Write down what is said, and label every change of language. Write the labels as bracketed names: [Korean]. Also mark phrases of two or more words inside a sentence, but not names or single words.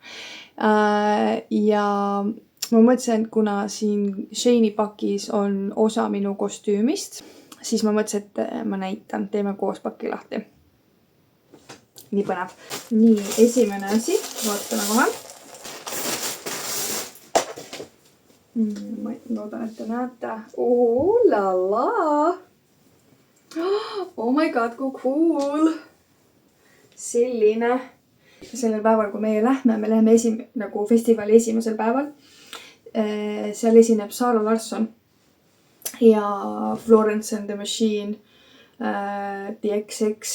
[Estonian] Ja ma mõtlesin, et kuna siin Sheini pakis on osa minu kostüümist, siis ma mõtlesin, et ma näitan, teeme koos paki lahti. Nii põnev. Nii, esimene asi, vaatame kohe. Ma loodan, et te näete. [English] Oh la la! Oh my god, [Estonian] kui cool! Selline. Sellel päeval, kui meie lähme, me läheme nagu festivali esimesel päeval. Seal esineb Zara Larsson ja Florence and the Machine, The XX.